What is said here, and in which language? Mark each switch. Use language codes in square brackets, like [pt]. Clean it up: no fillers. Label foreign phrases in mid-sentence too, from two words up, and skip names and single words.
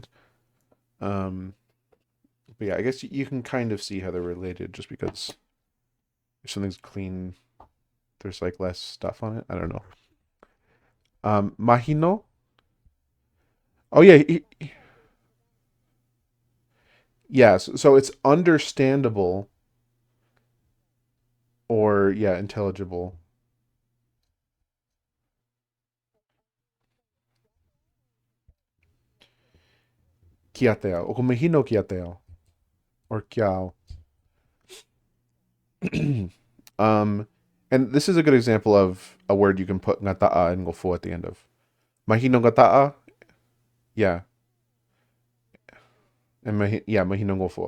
[en] Um, but yeah, I guess you can kind of see how they're related just because if something's clean, there's like less stuff on it. I don't know. Mahino. Oh yeah, yeah. So it's understandable or yeah, intelligible. [to] Kiateo. O mahino kiateo. [en] Or kiao. um, and this is a good example of a word you can put ngata'a and ngofo at the end of. [to] Mahino ngata'a, [en] yeah, and yeah, [to] mahino ngofo.